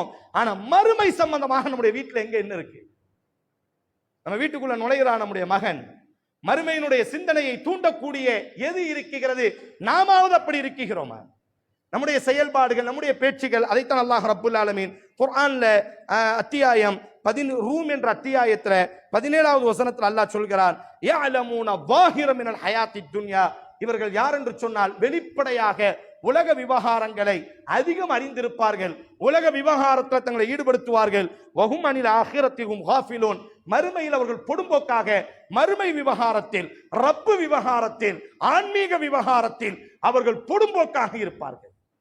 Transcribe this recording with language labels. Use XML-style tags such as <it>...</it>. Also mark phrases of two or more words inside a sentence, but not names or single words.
<ta>ஆனா மறுமை சம்பந்தமாக நம்முடைய வீட்டுல எங்க என்ன இருக்கு? நம்ம வீட்டுக்குள்ள நுழைகிறான் நம்முடைய மகன், மறுமையினுடைய சிந்தனையை தூண்டக்கூடிய எது இருக்கிறது? நாமாவது அப்படி இருக்கிறோமா? நம்முடைய செயல்பாடுகள், நம்முடைய பேச்சுகள், அதைத்தான்</ta> <ar>الله رب العالمين</ar> <ta>குர்ஆன்ல அத்தியாயம் 10 ரூம் என்ற அத்தியாயத்துல 17வது வசனத்தில் அல்லாஹ் சொல்கிறான்,</ta> <ar>يعلمون ظاهرا من الحياة الدنيا.</ar> <ta>இவர்கள் யார் என்று சொன்னால் வெளிப்படையாக உலக விவகாரங்களை அதிகம் அறிந்திருப்பார்கள், உலக விவகாரத்தில் தங்களை ஈடுபடுத்துவார்கள்.</ta> <ar>وهم عن الآخرة هم غافلون.</ar> <ta>மறுமையில் அவர்கள் பொடும்போக்காக மறுமை விவகாரத்தில், ரப்பு விவகாரத்தில், ஆன்மீக விவகாரத்தில் அவர்கள் பொடும்போக்காக இருப்பார்கள்.</ta>